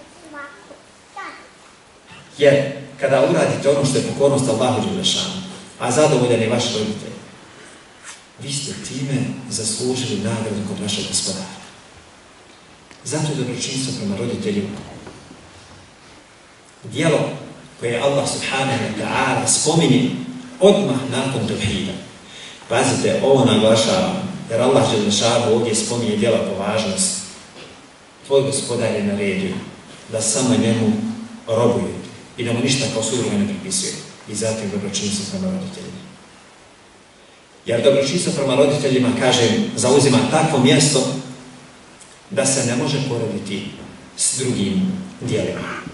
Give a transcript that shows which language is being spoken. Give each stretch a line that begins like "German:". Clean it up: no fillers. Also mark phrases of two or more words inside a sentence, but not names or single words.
Bosnian: Jer kada uradite ono što je pokornost Allahu dželešanu, a zadovoljan je vaš roditelj, vi ste time zaslužili nagradu kod vašeg gospodara. Zato je dobročinstvo prema roditeljima djelo koje Allah
Arabic: سبحانه وتعالى
Bosnian: spominje odmah nakon tevhida. Pazite, ovo naglašavam, jer Allah dželešanu ovdje spominje djela po važnosti. Tvoj gospodar je naredio da samo njemu robuju i da mu ništa kao sudruga ne pripisuje. I zatim dobročinstvo prema roditeljima. Jer dobročinstvo prema roditeljima, kažem, zauzima takvo mjesto da se ne može porediti s drugim dijelima.